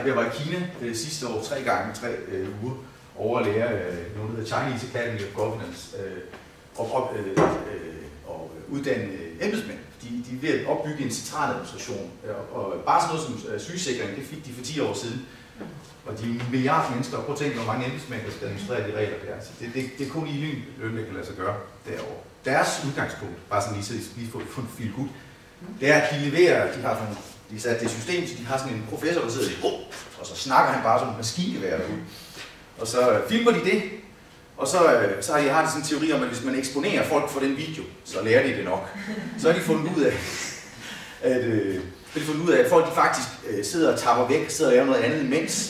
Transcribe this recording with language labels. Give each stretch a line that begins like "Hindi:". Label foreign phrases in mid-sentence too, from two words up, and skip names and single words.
Danish: Jeg var i Kina sidste år 3 uger over at lære noget, der hedder Chinese Academy of Governance og uddanne embedsmænd. De er ved at opbygge en centraladministration, og bare sådan noget som sygesikring, det fik de for 10 år siden. Og de er milliarder mennesker, og prøv at tænke, hvor mange embedsmænd, der skal administrere de regler der. Så det er kun e-learning, der kan lade sig gøre derovre. Deres udgangspunkt, bare sådan lige få en
English: feel good,
Danish: det er, at de leverer, de har sat det system, så de har sådan en professor, der sidder i og så snakker han bare som en maskingevær derude. Og så filmer de det, og så har de sådan en teori om, at hvis man eksponerer folk for den video, så lærer de det nok. Så har de fundet ud af, at folk de faktisk sidder og tapper væk, sidder og laver noget andet imens.